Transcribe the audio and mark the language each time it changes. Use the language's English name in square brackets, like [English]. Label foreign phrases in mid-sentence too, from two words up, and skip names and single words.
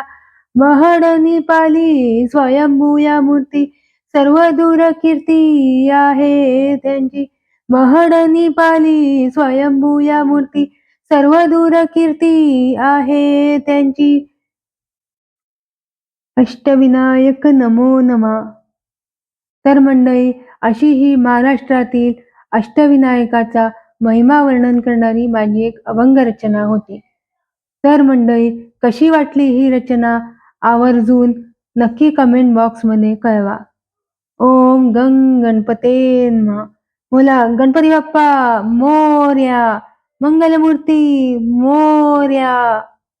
[Marathi] महडनी पाली स्वयंभू या मूर्ती सर्व दूर कीर्ती आहे त्यांची. महडनी पाली स्वयंभू या मूर्ती सर्व दूर कीर्ती आहे त्यांची. अष्टविनायक नमो नमः. तर मंडळी, अशी ही महाराष्ट्रातील अष्टविनायकाचा महिमा वर्णन करणारी माझी एक अभंग रचना होती. तर मंडळी, कशी वाटली ही रचना आवर्जून नक्की [English] comment boxमध्ये [Marathi] कळवा. [Sanskrit] ओम गंग गणपते नमः. [Marathi] बोला गणपती बाप्पा मोरया. मंगलमूर्ती मोरया.